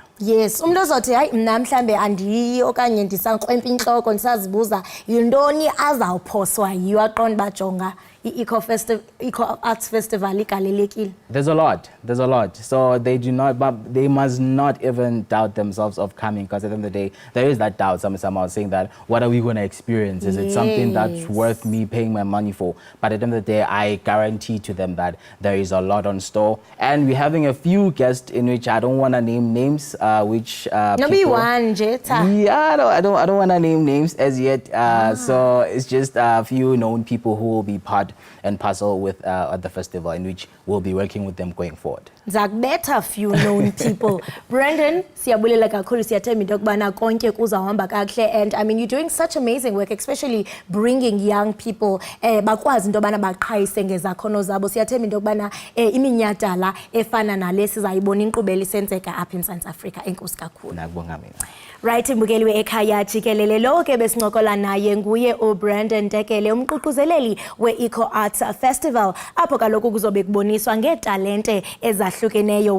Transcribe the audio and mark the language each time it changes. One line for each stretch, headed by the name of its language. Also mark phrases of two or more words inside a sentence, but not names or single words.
English: Yes,
Xhosa: umuntu ozothi hayi mna mhlambe andiyi okanye ndisankwempa inhloko ndisazibuza yintoni azawuphoswa yiyo aqonda bajonga Eco Arts Festival igalelekile.
English: There's a lot. So they must not even doubt themselves of coming, because at the end of the day, there is that doubt somehow saying that, what are we going to experience? Is it something that's worth me paying my money for? But at the end of the day, I guarantee to them that there is a lot on store. And we're having a few guests in which I don't want to name names, which people, one, yeah, I don't want to name names as yet. So it's just a few known people who will be part and parcel with at the festival, in which we'll be working with them going forward. Better few known people. Brandon,
Xhosa: siyabulela kakhulu siyathemba into kubana konke kuzahamba kahle,
English: and I mean you're doing such amazing work, especially bringing young people
Xhosa: bakwazi into bana baqhayise ngezakhono zabo. Siyathemba into kubana iminyhadala efana nale sizayibona inkqubela isenzeka apha eMzantsi Afrika. Enkosi kakhulu. Nakubonga mina. Right, mbukeli we-Ekhaya Jikelele lo ke besincokola naye nguye uBrandon Tekele, umququzeleli we-Eco Arts Festival, apho kaloku kuzobe kuboniswa ngeetalente ezahlukeneyo.